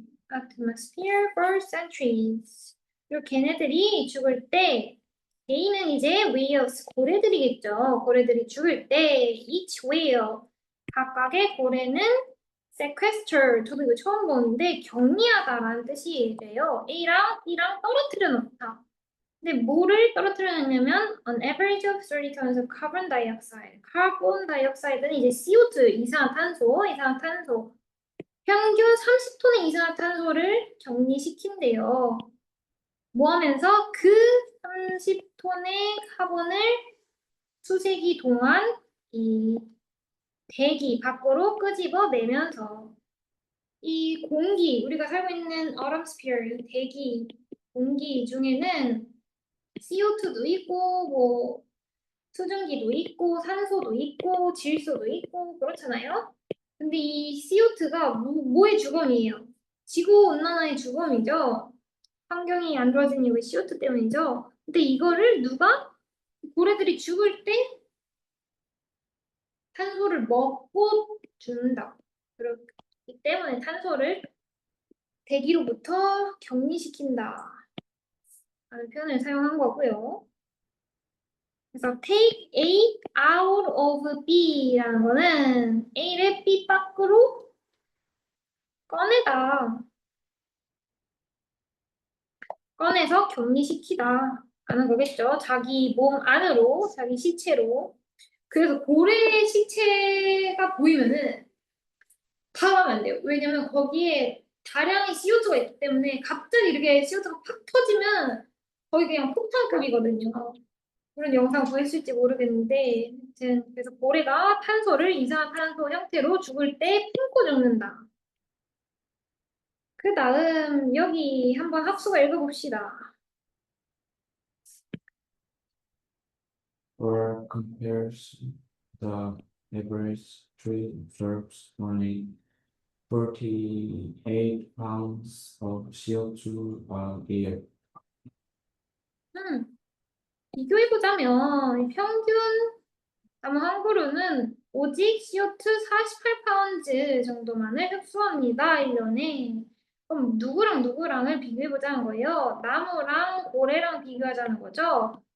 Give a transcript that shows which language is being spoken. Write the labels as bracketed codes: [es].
[en] atmosphere for centuries. [ko] 그리고 걔네들이 죽을 때 A는 이제 whales, 고래들이겠죠. 고래들이 죽을 때 each whale, 각각의 고래는 sequester, 저도 이거 처음 보는데 격리하다라는 뜻이래요. A랑 B랑 떨어뜨려 놓다. 근데 뭐를 떨어뜨려 놓냐면 [en] on average of 30 tons of carbon dioxide. [ko] 카본 다이옥사이드는 이제 CO2, 이산화탄소. 평균 30톤의 이산화탄소를 격리시킨대요. 뭐 하면서 그 30톤의 카본을 수세기 동안 이 대기 밖으로 끄집어내면서 이 공기, 우리가 살고 있는 atmosphere, 이 대기, 공기 중에는 CO2도 있고 뭐 수증기도 있고 산소도 있고 질소도 있고 그렇잖아요. 근데 이 CO2가 뭐의 주범이에요? 지구온난화의 주범이죠. 환경이 안 좋아진 이유가 CO2 때문이죠. 근데 이거를 누가 고래들이 죽을 때 탄소를 먹고 죽는다. 그렇기 때문에 탄소를 대기로부터 격리시킨다. 라는 표현을 사용한 거고요. 그래서 [en] take A out of B [ko] 라는 거는 A를 B 밖으로 꺼내다. 꺼내서 격리시키다. 라는 거겠죠. 자기 몸 안으로, 자기 시체로. 그래서 고래의 시체가 보이면은 당하면 안 돼요. 왜냐면 거기에 다량의 CO2가 있기 때문에 갑자기 이렇게 CO2가 팍 터지면 거의 그냥 폭탄급이거든요. 그런 영상 보였을지 모르겠는데, 아무튼 그래서 고래가 탄소를 이산화탄소 형태로 죽을 때 품고 죽는다. 그 다음 여기 한번 합수가 읽어봅시다. [en] For comparison, the average tree absorbs only 48 pounds of CO2 a year. [ko] 비교해보자면 평균 나무 한 그루는 오직 CO2 48파운드 정도만을 흡수합니다. 1년에. 그럼 누구랑 누구랑을 비교해보자는 거예요. 나무랑 고래랑 비교하자는 거죠.